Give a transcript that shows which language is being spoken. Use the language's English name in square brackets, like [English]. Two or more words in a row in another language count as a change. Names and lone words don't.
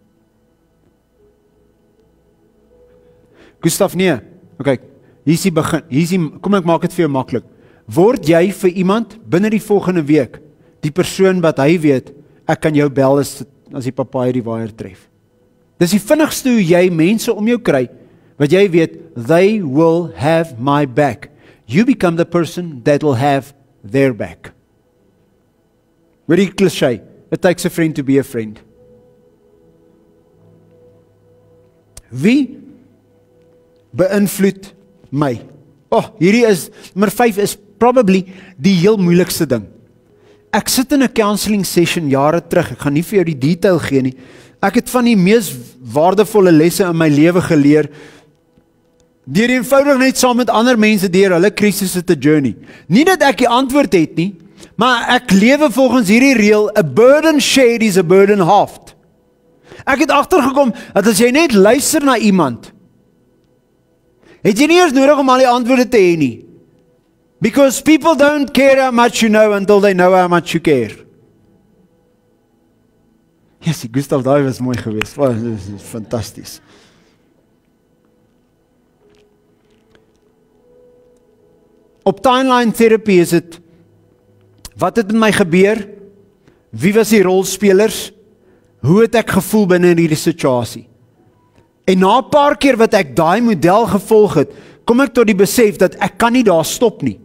[Afrikaans] Gustav, nee. Okay, hier is die begin. Kom ek maak dit vir jou maklik. Word jy vir iemand binne die volgende week die persoon wat hy weet, ek kan jou bel as die papaai die waier tref. Dis die vinnigste hoe jy mense om jou kry, wat jy weet, [English] they will have my back. You become the person that will have their back. Very cliché. It takes a friend to be a friend. [Afrikaans] Wie beïnvloed my? Hierdie is, nummer 5 is probably die heel moeilikste ding. Ek sit in 'n [English] counseling session [Afrikaans] jare terug, ek gaan nie vir jou die detail gee nie. Ek het van die mees waardevolle lesse in my lewe geleer, deur eenvoudig net saam met ander mense deur hulle krisisse te journey. Nie dat ek die antwoord het nie, maar ek lewe volgens hierdie reël, [English] a burden shared is a burden halved. [Afrikaans] Ek het agtergekom, dat as jy net luister na iemand, het jy nie eers nodig om al die antwoorde te hê nie. [English] Because people don't care how much you know until they know how much you care. Yes, [Afrikaans] Gustav, daai was mooi geweest. Dit is fantasties. Op [English] timeline therapy [Afrikaans] is dit, wat het met my gebeur? Wie was die rolspelers? Hoe het ek gevoel binne in hierdie situasie? En na 'n paar keer wat ek daai model gevolg het, kom ek tot die besef dat ek kan nie daar stop nie.